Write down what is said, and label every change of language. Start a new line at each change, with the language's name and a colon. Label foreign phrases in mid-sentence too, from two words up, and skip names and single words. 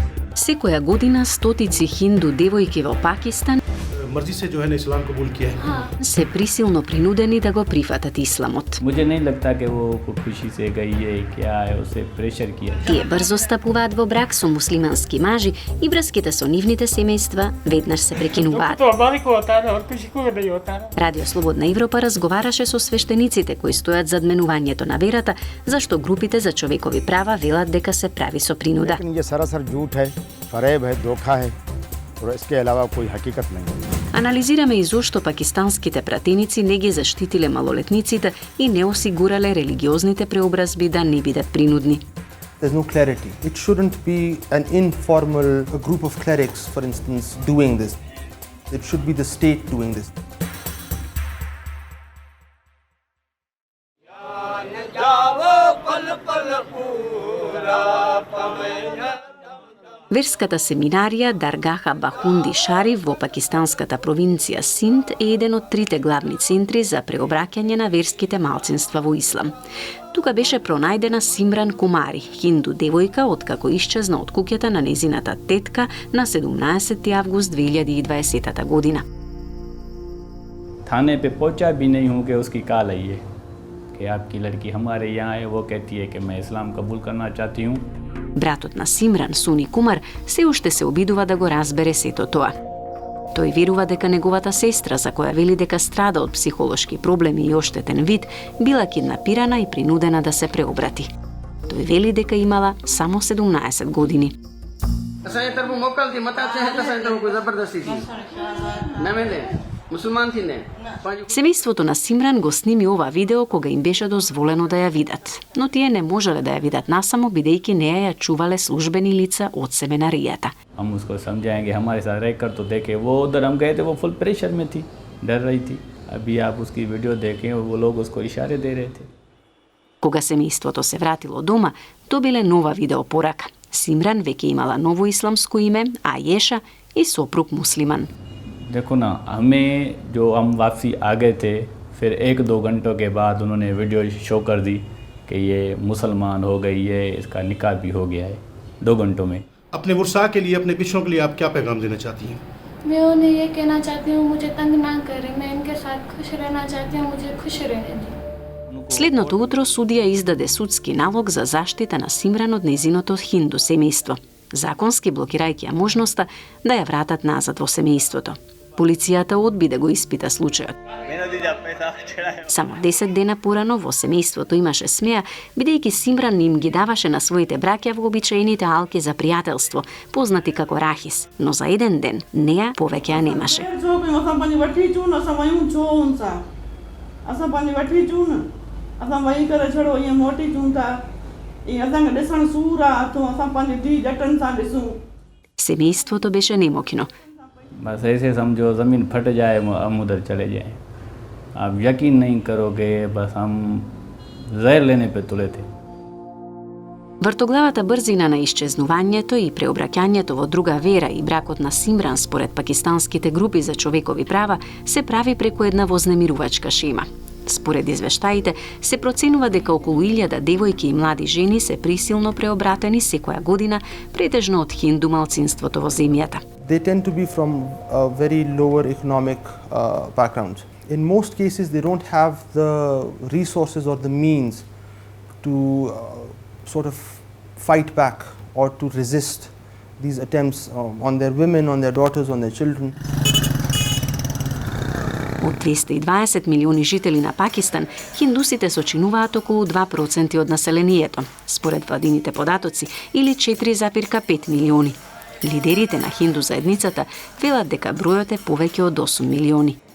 Macedonian: Секоја година стотици хинду девојки во Пакистан
Urdu: مرضی سے جو ہے نا اسلام قبول کیا ہے.
Macedonian: се присилно принудени да го прифатат исламот.
Urdu: مجھے نہیں لگتا کہ وہ خوشی سے گئی ہے کیا ہے اسے پریشر کیا.
Macedonian: Тие брзо стапуваат во брак со муслимански мажи и врските со нивните семејства веднаш се прекинуваат. Радио Слободна Европа разговараше со свештениците кои стојат за адменувањето на верата, зашто групите за човекови права велат дека се прави со принуда. Анализираме и зошто пакистанските пратеници не ги заштитиле малолетниците и не осигурале религиозните преобразби да не бидат принудни.
English: There's no clarity. It shouldn't be an informal group of clerics, for instance, doing this. It should be the state doing this.
Macedonian: Верската семинарија Даргаха Бахунди Шариф во пакистанската провинција Синд е еден од трите главни центри за преобраќање на верските малцинства во ислам. Тука беше пронајдена Симран Кумари, хинду девојка откако исчезна од куќата на незината тетка на 17 август 2020 година.
Urdu: تھانے پہ پہنچا بھی نہیں ہوں کہ اس کی کال آئی ہے کہ آپ کی لڑکی ہمارے یہاں ہے. وہ کہتی ہے کہ میں اسلام قبول کرنا چاہتی ہوں.
Macedonian: Братот на Симран, Суни Кумар, се уште се обидува да го разбере сето тоа. Тој верува дека неговата сестра, за која вели дека страда од психолошки проблеми и оштетен вид, била киднапирана и принудена да се преобрати. Тој вели дека имала само 17 години. Семејството на Симран го сними ова видео кога им беше дозволено да ја видат, но тие не можеле да ја видат насамо бидејќи неа ја чувале службени лица од семинаријата.
Urdu: ہم اس کو سمجھائیں گے ہمارے ساتھ رہ کر تو دیکھے۔ وہ ادھر ہم گئے تھے وہ
English: full pressure
Urdu: میں تھی، ڈر رہی تھی. ابھی آپ اس کی ویڈیو دیکھیں وہ لوگ اس کو اشارے دے رہے تھے.
Macedonian: Кога семејството се вратило дома, добиле нова видеопорака. Симран веќе имала ново исламско име, Ајеша, и сопруг муслиман.
Urdu: دیکھو نا، ہمیں جو ہم واپسی آ گئے تھے پھر 1-2 گھنٹوں کے بعد انہوں نے
English: video show
Urdu: کر دی کہ یہ مسلمان ہو گئی ہے، اس کا نکاح بھی ہو گیا ہے 2 گھنٹوں میں. اپنے ورشا کے لیے، اپنے پچھڑوں کے لیے آپ کیا پیغام دینا چاہتی ہیں? میں انہیں یہ کہنا چاہتی ہوں مجھے تنگ نہ کریں، میں ان کے ساتھ خوش رہنا چاہتی ہوں، مجھے خوش رہنے دیں.
Macedonian: Следното утро судија издаде судски налог за заштита на Симран од незиното хинду семејство, законски блокирајќи ја можноста да ја вратат назад во семејството. Полицијата одби да го испита случајот. Само 10 дена порано во семејството имаше смеа, бидејќи Симран им ги даваше на своите браќа вообичаените алки за пријателство, познати како рахис, но за еден ден неа повеќе ја немаше. Семејството беше немокино.
Urdu: بس ایسے سمجھو زمین پھٹ جائے ہم ادھر چلے جائیں. آپ یقین نہیں کرو گے، بس ہم زہر لینے پہ تلے تھے.
Macedonian: Вртоглавата брзина на исчезнувањето и преобраќањето во друга вера и бракот на Симран според пакистанските групи за човекови права се прави преку една вознемирувачка шема. Според извештаите, се проценува дека околу 1000 девојки и млади жени се присилно преобратени секоја година, претежно од хинду малцинството во земјата.
English: They tend to be from a very lower economic background. In most cases, they don't have the resources or the means to sort of fight back or to resist these attempts on their women, on their daughters, on their children.
Macedonian: Од 220 милиони жители на Пакистан, хиндусите сочинуваат околу 2% од населението, според владините податоци, или 4,5 милиони. Лидерите на хинду заедницата велат дека бројот е повеќе од 8 милиони.